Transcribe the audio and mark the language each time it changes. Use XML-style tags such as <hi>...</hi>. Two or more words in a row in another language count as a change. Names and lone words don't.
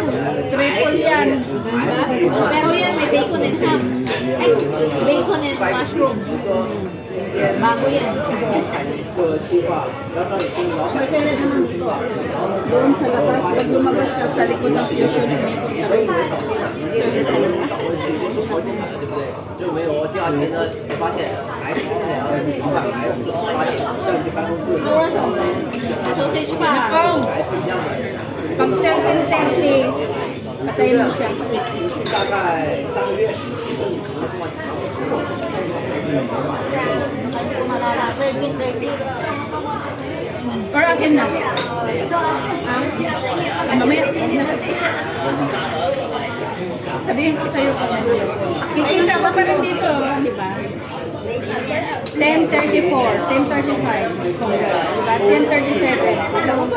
<tl>Triple yan. Pero yan, may</tl> <en>bacon and ham.</en> <tl>Ay,</tl> <en>bacon and mushroom.</en> <tl>Bago yan. May kailan naman dito. Doon sa labas, pag lumabas ka sa likod ng fusion ng Mexico.</tl> <zh>就没有，第二天呢，发现还是那样，老板还是8点叫你去办公室，</zh> <tl>Sausage pa. Nakong,</tl> <zh>还是一样的。</zh> <tl>pag 13:30, patayin mo siya.</tl> <zh>大概3个月，你们这么</zh> <tl>Or akin na. Mamaya. Sabihin ko sa'yo pag kikita ko pa rin dito, di ba? 10:34, 10:35. 10:37. Alam mo ba?</tl>